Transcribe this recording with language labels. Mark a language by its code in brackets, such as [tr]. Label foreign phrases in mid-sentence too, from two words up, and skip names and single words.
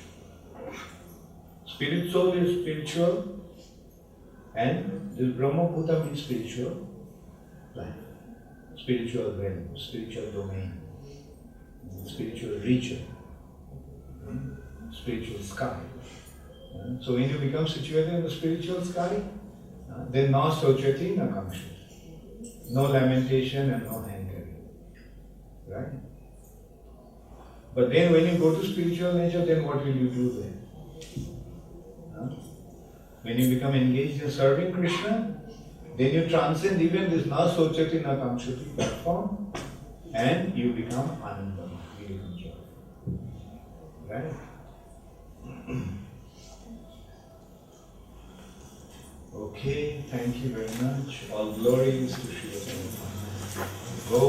[en] Spirit soul is spiritual, and this [sa] ब्रह्मभूत [en] means spiritual life, spiritual realm, spiritual domain, spiritual region, spiritual sky. So when you become situated in the spiritual sky, then [sa] न शोचति न काङ्क्षति, [en] no lamentation and no hankering. Right? But then when you go to spiritual nature, then what will you do then? When you become engaged in serving Krishna, then you transcend even this [sa] न शोचति न काङ्क्षति [en] platform and you become ananda, you become joy. Right? Okay, thank you very much. All glories to Srila Prabhupada.